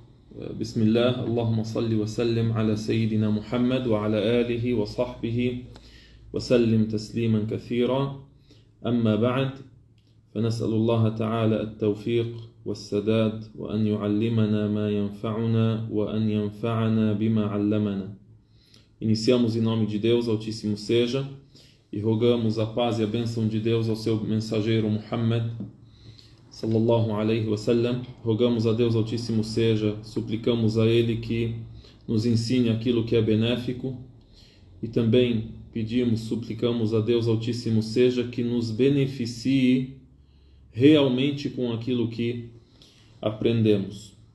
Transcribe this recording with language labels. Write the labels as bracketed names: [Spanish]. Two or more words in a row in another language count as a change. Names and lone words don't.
[Arabic] بسم الله اللهم صل وسلم على سيدنا محمد وعلى آله وصحبه وسلم تسليما كثيرا. أما بعد، فنسأل الله تعالى التوفيق والسداد وأن يعلمنا ما ينفعنا وأن ينفعنا بما علمنا. [Portuguese] Iniciamos em nome de Deus, Altíssimo seja, e rogamos a paz e a bênção de Deus ao seu mensageiro Muhammad [Arabic] صلى الله عليه وسلم. [Portuguese] Rogamos a Deus Altíssimo seja, suplicamos a Ele que nos ensine aquilo que é benéfico, e também suplicamos a Deus Altíssimo seja que nos beneficie realmente com aquilo que aprendemos.